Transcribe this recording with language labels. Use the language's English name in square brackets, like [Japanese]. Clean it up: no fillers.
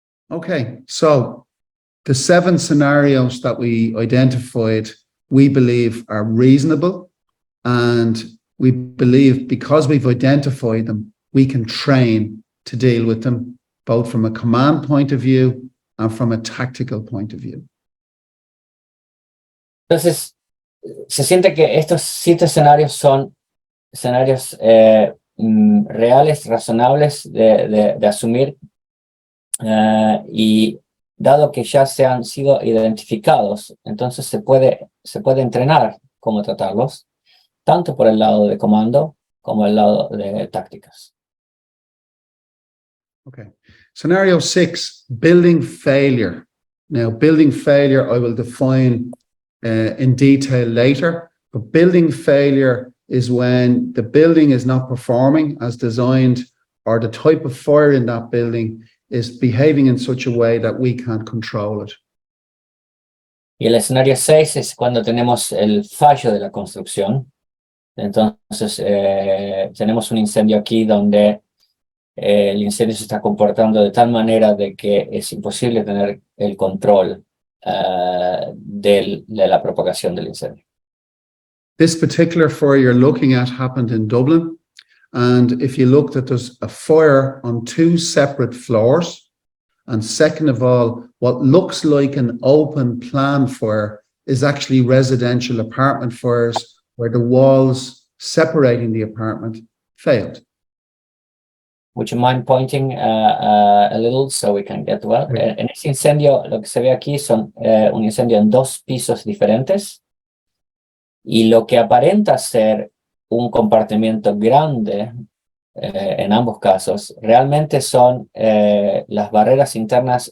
[English] Okay, so the 7 scenarios that we identified, we believe are reasonable, and we believe because we've identified them, we can train to deal with them, both from a command point of view and from a tactical point of view. [Spanish] Entonces, se siente que estos 7 escenarios son escenarios reales, razonables de asumir, y dado que ya se han sido identificados, entonces se puede entrenar cómo tratarlos, tanto por el lado de comando como el lado de tácticas. [English] Okay, Scenario 6, building failure. Now, building failure, I will define in detail later, but building failure is when the building is not performing as designed, or the type of fire in that building is behaving in such a way that we can't control it. [Spanish] Y el escenario 6 es cuando tenemos el fallo de la construcción. Entonces, tenemos un incendio aquí donde el incendio se está comportando de tal manera de que es imposible tener el control de la propagación del incendio. [English] This particular fire you're looking at happened in Dublin. And if you looked at, there's a fire on 2 separate floors. And second of all, what looks like an open plan fire is actually residential apartment fires where the walls separating the apartment failed. Would you mind pointing a little so we can get well? [Spanish] En ese incendio, lo que se ve aquí son un incendio en 2 pisos diferentes. Y lo que aparenta ser un compartimiento grande en ambos casos, realmente son las barreras internas.